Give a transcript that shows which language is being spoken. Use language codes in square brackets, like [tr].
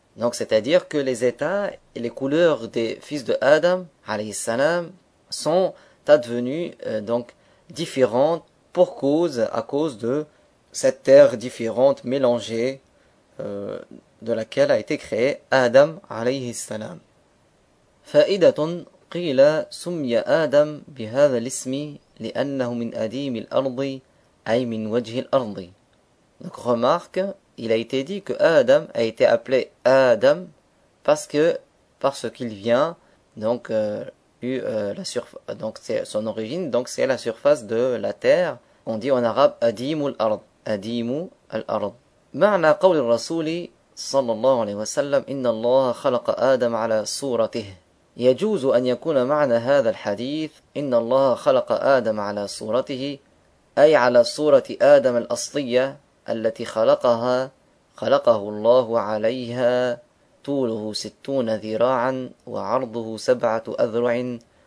[fr] Donc c'est-à-dire que les états et les couleurs des fils de Adam, alayhi salam, sont advenus donc différentes pour cause, à cause de cette terre différente, mélangée, de laquelle a été créé Adam, alayhi salam. [ar] فائدة قيل سمي آدم بهذا الاسم لأنه من أديم الأرض أي من وجه الأرض. [fr] Donc remarque, il a été dit que Adam a été appelé Adam parce qu'il vient donc la surface, donc c'est son origine, donc c'est la surface de la terre. On dit en arabe [ar] أديم الأرض. أديم الأرض. معنى قول الرسول صلى الله عليه وسلم إن الله خلق آدم على صورته. يجوز أن يكون معنى هذا الحديث إن الله خلق آدم على صورته أي على صورة آدم الأصلية التي خلقها خلقه الله عليها طوله 60 ذراعا وعرضه 7 أذرع